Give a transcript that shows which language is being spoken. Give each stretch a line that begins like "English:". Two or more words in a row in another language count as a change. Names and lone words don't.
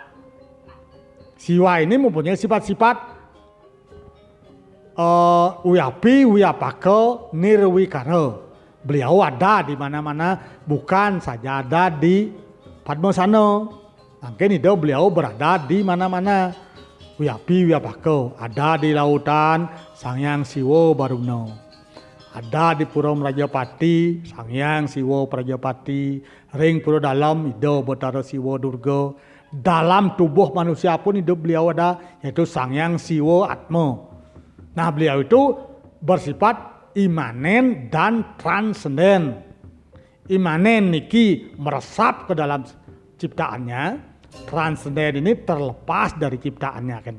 Indonesian: Siwa ini mempunyai sifat-sifat Wiyapi, Wiyapaka, Nirwikara. Beliau ada di mana-mana, bukan saja ada di Padmasana. Mungkin itu beliau berada di mana-mana. Wiyapi, Wiyapaka, ada di lautan Sang Hyang Siwa Baruna. Ada di Pura Rajapati, Sang Hyang Siwa Prajapati. Ring pura dalam itu Batara Siwa Durga. Dalam tubuh manusia pun hidup beliau ada, yaitu Sang Hyang Siwa Atma. Nah beliau itu bersifat imanen dan transenden. Imanen niki meresap ke dalam ciptaannya, transenden ini terlepas dari ciptaannya kan.